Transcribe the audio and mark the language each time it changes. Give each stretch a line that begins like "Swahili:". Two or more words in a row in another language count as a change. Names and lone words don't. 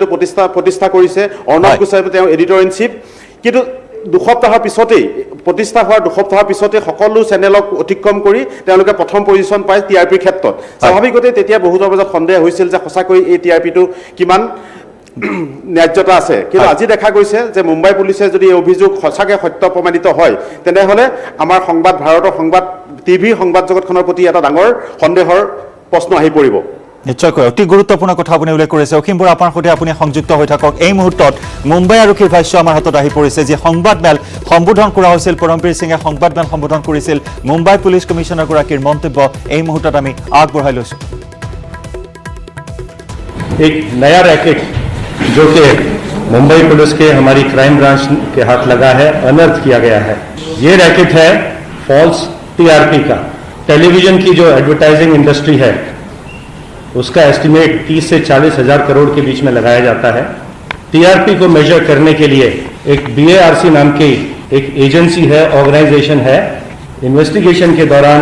Assamese: প্ৰতিষ্ঠা কৰিছে অৰ্ণৱ গোস্বামী তেওঁ
English: editor in chief
Assamese: কিন্তু দুসপ্তাহৰ পিছতেই প্ৰতিষ্ঠা হোৱাৰ দুসপ্তাহৰ পিছতেই সকলো চেনেলক অতিক্ৰম কৰি তেওঁলোকে প্ৰথম পজিশ্যন পায় টিআৰপিৰ ক্ষেত্ৰত স্বাভাৱিকতে তেতিয়া বহুতৰ মাজত সন্দেহ হৈছিল যে সঁচাকৈ এই টিআৰপিটো কিমান ন্যায্যতা আছে কিন্তু আজি দেখা গৈছে যে মুম্বাই পুলিচে যদি এই অভিযোগ সঁচাকৈ সত্য প্ৰমাণিত হয় তেনেহ'লে আমাৰ ভাৰতৰ সংবাদ টিভি সংবাদ জগতখনৰ প্ৰতি এটা ডাঙৰ সন্দেহৰ প্ৰশ্ন আহি পৰিব নিশ্চয়কৈ অতি গুৰুত্বপূৰ্ণ কথা আপুনি উল্লেখ কৰিছে অসীম বৰা আপোনাৰ সৈতে আপুনি সংযুক্ত হৈ থাকক এই মুহূৰ্তত মুম্বাই আৰক্ষীৰ ভাষ্য আমাৰ হাতত আহি পৰিছে যে সংবাদমেল সম্বোধন কৰা হৈছিল পৰমবীৰ সিঙে সংবাদমেল সম্বোধন কৰিছিল মুম্বাই পুলিচ কমিশ্যনাৰগৰাকীৰ মন্তব্য এই মুহূৰ্তত আমি আগবঢ়াই লৈছোঁ
Hindi: एक नया रैकेट जो कि मुंबई पुलिस के हमारी
English: crime branch
Hindi: के हाथ लगा है अनर्थ किया गया है ये रैकेट है
English: false TRP
Hindi: का टेलीविजन की जो
English: advertising industry
Hindi: है उसका एस्टिमेट 30 से 40 हजार करोड़ के बीच में लगाया जाता है टीआरपी को मेजर करने के लिए एक बीएआरसी नाम की एक एजेंसी है ऑर्गेनाइजेशन है इन्वेस्टिगेशन के दौरान